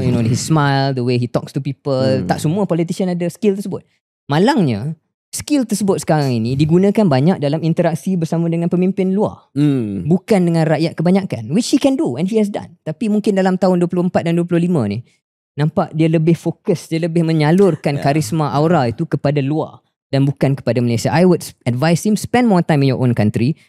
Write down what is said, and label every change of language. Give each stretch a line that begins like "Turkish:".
English: You know, his smile, the way he talks to people.
Malay: Tak semua politician ada skill tersebut. Malangnya skill tersebut sekarang ini digunakan banyak dalam interaksi bersama dengan pemimpin luar. Bukan dengan rakyat kebanyakan,
English: which he can do and he has done.
Malay: Tapi mungkin dalam tahun 24 dan 25 ni nampak dia lebih fokus, dia lebih menyalurkan karisma aura itu kepada luar dan bukan kepada Malaysia.
English: I would advise him spend more time in your own country.